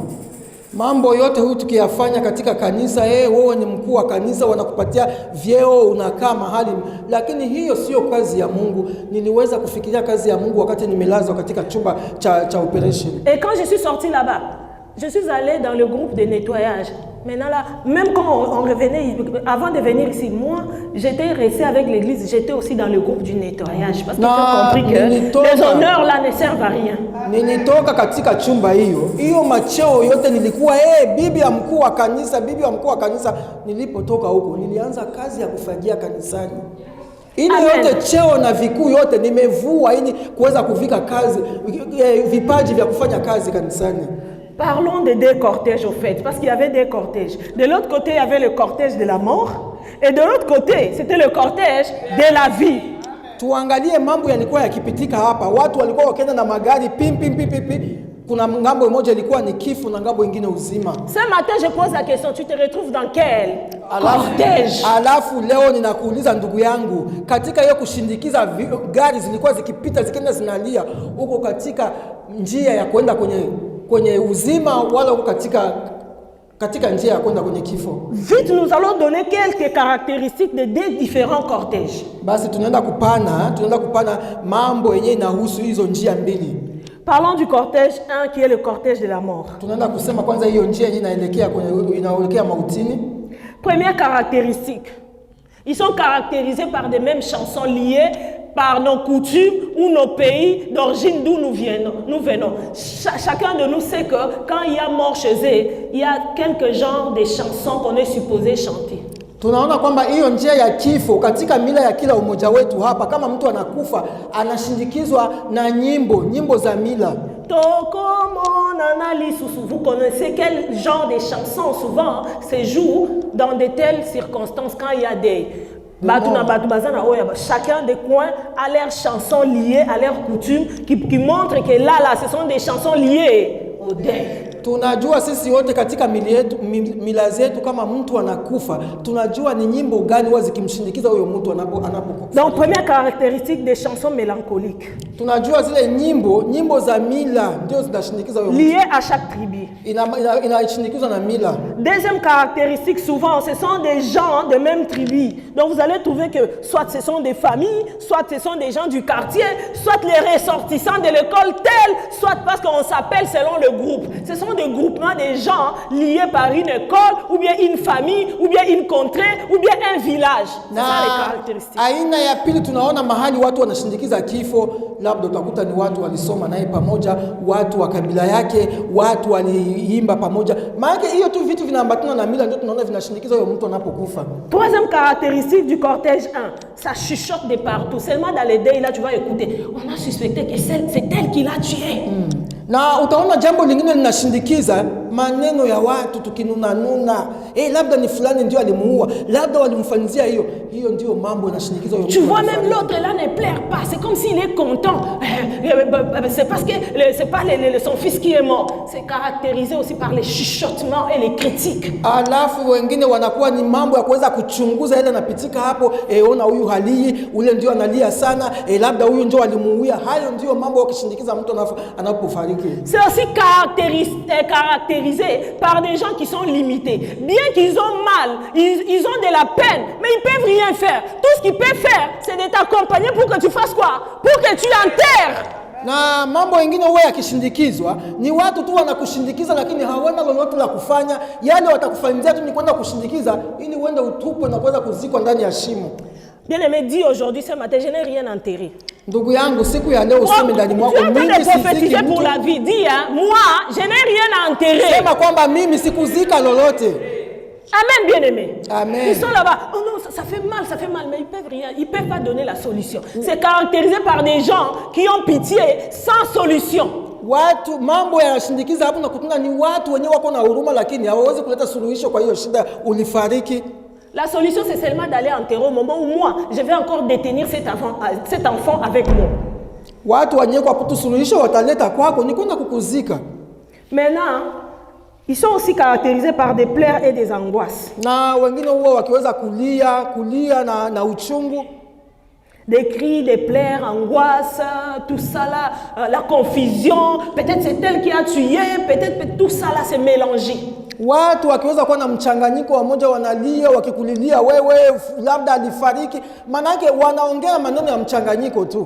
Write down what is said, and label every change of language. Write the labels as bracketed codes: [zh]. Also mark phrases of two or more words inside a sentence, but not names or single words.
[sw] Mambo yote huyu tukiyafanya katika kanisa, wewe ni mkuu wa kanisa, wanakupatia vyeo, unakaa mahali, lakini hiyo sio kazi ya Mungu. Niliweza kufikiria kazi ya Mungu wakati nimelazwa katika chumba cha operation. [fr] Et quand je suis sorti là-bas, je suis allé dans le groupe de nettoyage. Maintenant là, même quand on revenait, avant de venir ici, moi, j'étais resté avec l'église, j'étais aussi dans le groupe du nettoyage. Parce que j'ai compris que les honneurs là ne servent à rien. [sw] Nilitoka katika chumba hiyo macheo yote nilikuwa bibi ya mkuu wa kanisa. Nilipotoka huko nilianza kazi ya kufagia kanisani. Ili yote cheo na vikuu yote nimevua ili kuweza kuvika kazi vipaji vya kufanya kazi kanisani. [fr] Parlons de deux cortèges au fait, parce qu'il y avait deux cortèges. De l'autre côté, il y avait le cortège de la mort, et de l'autre côté, c'était le cortège de la vie. [sw] Tuangalie mambo yalikuwa yakipitika hapa. Watu walikuwa wakienda na magari pim. Kuna ngambo moja ilikuwa ni kifo na ngambo nyingine uzima. [fr] Ce matin, je pose la question, tu te retrouves dans quel cortège? [sw] Alafu leo ninakuuliza ndugu yangu, katika hiyo kushindikiza gari zilikuwa zikipita zikienda zinalia, uko katika njia ya kwenda kwenye uzima wala uko katika njia ya kwenda kwenye kifo? [fr] Vite, nous allons donner quelques caractéristiques de deux différents cortèges. [sw] Basi tunaenda kupana mambo yenyewe inahusu hizo njia mbili. [fr] Parlons du cortège 1 qui est le cortège de la mort. [sw] Tunaenda kusema kwanza hiyo njia yenyewe inaelekea mautini. [fr] Première caractéristique. Ils sont caractérisés par des mêmes chansons liées par nos coutumes ou nos pays d'origine d'où nous venons. Chacun de nous sait que quand il y a mort chez eux, il y a quelques genres de chansons qu'on est supposé chanter. [sw] Tunaona kwamba hiyo njia ya kifo katika mila ya kila umoja wetu hapa, kama mtu anakufa anashindikizwa na nyimbo za mila. [fr] Vous connaissez quel genre de chansons souvent se jouent dans de telles circonstances quand il y a des chacun des coins a leurs chansons liées à leurs coutumes qui montrent que là, ce sont des chansons liées au deuil. [sw] Tunajua sisi wote katika mila zetu kama mtu anakufa, tunajua ni nyimbo gani huwa zikimshindikiza huyo mtu anapokufa. [fr] Donc première caractéristique des chansons mélancoliques. [sw] Tunajua zile nyimbo za mila ndio zinashindikiza huyo mtu. [fr] Liées à chaque tribu. [sw] Inashindikizwa na mila. [fr] Deuxième caractéristique, souvent ce sont des gens de même tribu. Donc vous allez trouver que soit ce sont des familles, soit ce sont des gens du quartier, soit les ressortissants de l'école telle, soit parce qu'on s'appelle selon le groupe. Ce sont des groupements de gens liés par une école, ou bien une famille, ou bien une contrée, ou bien un village. C'est ça les caractéristiques. [sw] Aina ya pili tunaona mahali watu wanashindikiza kifo, labda utakuta ni watu walisoma naye pamoja, watu wa kabila yake, watu waliimba pamoja. Maana hiyo tu vitu vinaambatana na mila ndio tunaona vinashindikiza huyo mtu anapokufa. [fr] Troisième caractéristique du cortège 1, ça chuchote de partout. Seulement dans les deuils là tu vas écouter, on a suspecté que c'est elle qui l'a tué. [sw] Na utaona jambo lingine linashindikiza maneno ya watu tukinunanuna. Labda ni fulani ndio alimuua, labda walimfanyia hiyo ndio mambo yanashindikiza huyo. [fr] Tu vois même l'autre là ne pleure pas, c'est comme s'il est content. C'est parce que c'est pas son fils qui est mort. C'est caractérisé aussi par les chuchotements et les critiques. [sw] Alafu wengine wanakuwa ni mambo ya kuweza kuchunguza ile napitika hapo, ona huyu halii, ule ndio analia sana, labda huyu ndio alimuua. Hayo ndio mambo yakishindikiza mtu anapofariki. [fr] C'est aussi caractérisé par des gens qui sont limités. Bien qu'ils ont mal, ils ont de la peine, mais ils ne peuvent rien faire. Tout ce qu'ils peuvent faire, c'est de t'accompagner pour que tu fasses quoi? Pour que tu l'enterres. [sw] Na mambo mengine huwa yakishindikizwa ni watu tu wanakushindikiza, lakini hawana lolote la kufanya. Yale watakufanyia tu ni kwenda kushindikiza ili uende utupwe na kuweza kuzikwa ndani ya shimo. [fr] Bien-aimé, dis aujourd'hui ce matin, je n'ai rien enterré. [sw] Ndugu yangu, siku ya leo useme ndani mwako, mimi [fr] sikuziki pour la vie. Dis, moi, je n'ai rien enterré. [sw] Sema kwamba mimi sikuzika lolote. [fr] Amen, bien-aimé. Amen. Ils sont là-bas. Oh non, ça fait mal, mais ils peuvent rien. Ils peuvent pas donner la solution. C'est caractérisé par des gens qui ont pitié sans solution. [sw] Watu mambo yanashindikiza hapo na kutuna ni watu wenyewe wako na huruma lakini hawawezi kuleta suluhisho kwa hiyo shida ulifariki. [fr] La solution, c'est seulement d'aller enterrer au moment où moi, je vais encore détenir cet enfant avec moi. [sw] Watu wenye kwa kutusuluhisha wataleta kwako ni kwenda kukuzika. [fr] Maintenant, ils sont aussi caractérisés par des pleurs et des angoisses. [sw] Na wengine huwa wakiweza kulia na uchungu. [fr] Des cris, des pleurs, angoisses, tout ça là, la confusion, peut-être c'est elle qui a tué, peut-être tout ça là c'est mélangé. [sw] Watu wakiweza kuwa na mchanganyiko, wamoja wanalia wakikulilia wewe labda alifariki, manake wanaongea maneno ya mchanganyiko tu.